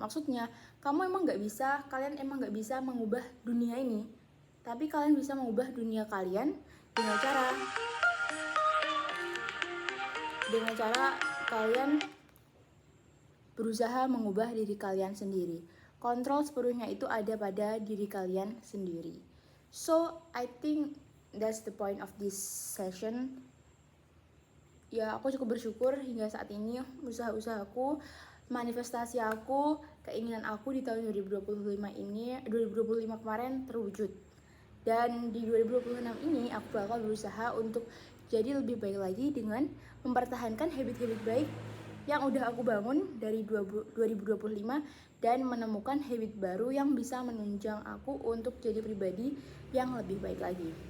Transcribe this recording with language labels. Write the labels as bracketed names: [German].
[Indonesian] Maksudnya kalian emang nggak bisa mengubah dunia ini, tapi kalian bisa mengubah dunia kalian dengan cara kalian berusaha mengubah diri kalian sendiri. Kontrol sepenuhnya itu ada pada diri kalian sendiri. [English] So I think that's the point of this session. [Indonesian] Ya, aku cukup bersyukur hingga saat ini usaha-usahaku, manifestasi aku, keinginan aku di tahun 2025 kemarin terwujud. Dan di 2026 ini aku bakal berusaha untuk jadi lebih baik lagi dengan mempertahankan habit-habit baik yang udah aku bangun dari 2025 dan menemukan habit baru yang bisa menunjang aku untuk jadi pribadi yang lebih baik lagi.